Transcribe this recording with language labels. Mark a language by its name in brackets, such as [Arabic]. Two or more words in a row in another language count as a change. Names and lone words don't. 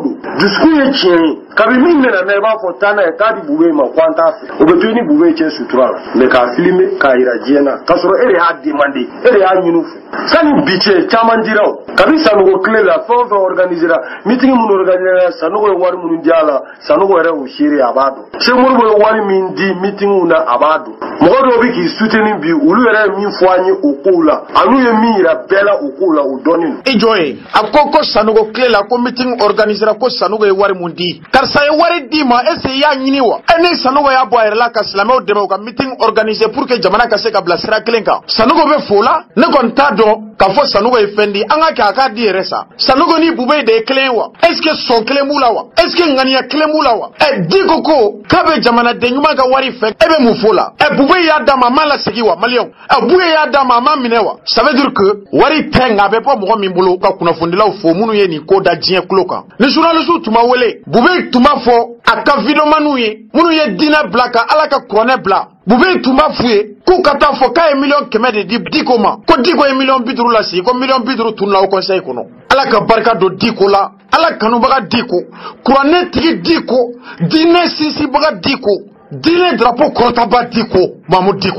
[Bambara] don dusukun ye tiɲɛ ye kabi min mɛna na i b'a fɔ taa n'a ye k'a di bube ma ko an t'a fɛ o bɛ to ni bube cɛ sutura la mais k'a filmer k'a yira diɲɛ na k'a sɔrɔ e de y'a demandé e de y'a ɲini fɛ sani bi cɛ caman dira o kabi Sanogo tile la fɛn o fɛn organisera meeting minnu organisera Sanogo ye wari minnu di a la Sanogo yɛrɛ y'o seere a b'a dɔn Cheikh Modibo ye wari min di meeting na a b'a dɔn mɔgɔ dɔw bɛ k'i soutenir bi olu yɛrɛ ye min fɔ an ye o kow la anu ye min yira bɛɛ la o kow la o dɔnnen don. I jɔ ye a ko Sanogo tile la ko meeting organisera ko Sanogo ye wari mun di karisa ye wari di ma [French] est-ce que [Bambara] i y'a ɲini wa ni Sanogo y'a bɔ a yɛrɛ la ka silamɛw dɛmɛ u ka meeting organiser [French] pour que [Bambara] jamana ka se ka bila sira kelen kan Sanogo bɛ fo la ne kɔni t'a dɔn k'a fɔ Sanogo ye fɛn di an ka kɛ a k'a di yɛrɛ sa Sanogo ni Bube de ye kelen ye wa [French] est-ce que [Bambara] sɔn kelen b'u la wa [French] est-ce que [Bambara] ŋaniya kelen b'u la wa Diko ko k'a bɛ jamanaden ɲuman ka wari fɛ e bɛ mun fɔ la Bube y'a d'a ma a m'a lasegin wa maliyɛnw Buye y'a d'a ma a m'a minɛ wa [French] ça veut [Bambara] dire que wari tɛ nka a bɛ bɔ mɔgɔ min bolo ka kunnafonidilaw fo minnu ye nin ko da diɲɛ kulo kan ni journaliste tun ma wele Bube tun b'a fɔ a ka videomaniw ye minnu ye diinɛ bila ka ala ka kuranɛ bila Bube tun b'a f'u ye k'u ka taa fɔ k'a ye miliyɔn 100 de di Diko ma ko Diko ye miliyɔn 50 lasigi ko miliyɔn 50 tununa [French] au conseil [Bambara] kɔnɔ ala ka barika don Diko la ala kanubaga Diko kuranɛ tigi Diko diinɛ sinsinbaga Diko diinɛ drapeau kɔrɔtaba Diko Mamadou Diko